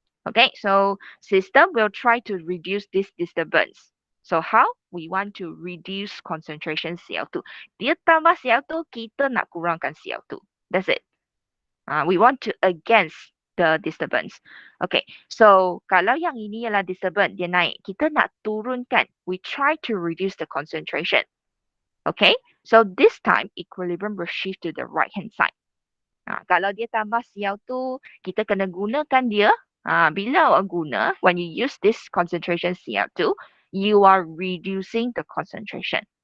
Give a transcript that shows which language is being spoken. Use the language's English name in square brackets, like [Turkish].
[English] Okay, so system will try to reduce this disturbance. So how? We want to reduce concentration Cl2. [Malay] Dia tambah Cl2, kita nak kurangkan Cl2. [English] That's it. We want to against the disturbance. [Malay] Okay, so kalau yang ini ialah disturbance, dia naik. Kita nak turunkan. [English] We try to reduce the concentration. Okay, so this time equilibrium will shift to the right hand side. [Malay] Kalau dia tambah Cl2, kita kena gunakan dia. Bila awak guna, [English] when you use this concentration Cl2, you are reducing the concentration.